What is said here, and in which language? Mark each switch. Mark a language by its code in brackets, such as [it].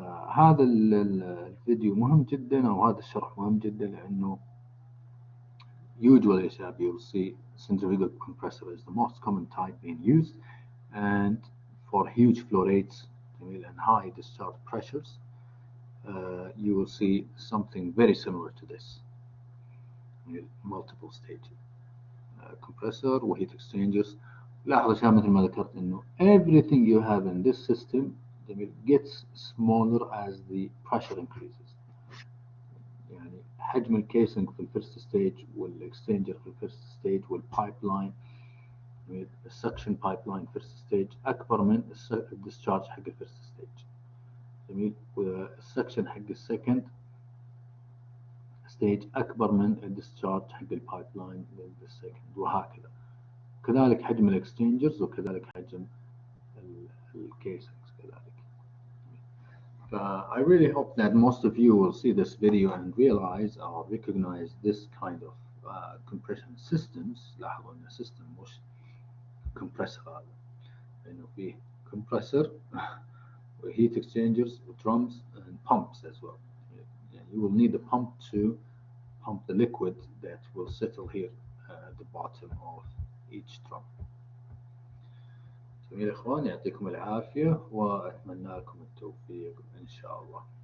[ar] هذا الفيديو مهم جدا، أو هذا الشرح مهم جدا، لأنه [en] usually you'll see centrifugal compressor is the most common type being used, and for huge flow rates and high discharge pressures, you will see something very similar to this. Multiple stage compressor وheat exchangers. [ar] لاحظوا شباب مثل ما ذكرت إنه [en] everything you have in this system gets smaller as the pressure increases. [ar] يعني حجم الكيسنج في الفيرست ستيج والاكسشينجر في الفيرست ستيج والبايب السكشن بايب لاين فيرست ستيج أكبر من الديسشارج حق الفيرست ستيج. جميل. والسكشن حق السكند ستيج أكبر من الديسشارج حق البايب لاين للسكند، وهكذا. كذلك حجم الاكسشينجرز، وكذلك حجم الكيسنجز كذلك. [en] I really hope that most of you will see this video and realize or recognize this kind of compression systems. [ar] لاحظوا ان السيستم مش compressor هذا، لانه فيه [en] compressor heat exchangers, drums and pumps as well. You will need a pump to pump the liquid that will settle here at the bottom of each drum. [ar] جميل يا اخوان، يعطيكم العافية واتمنى لكم التوفيق ان شاء الله.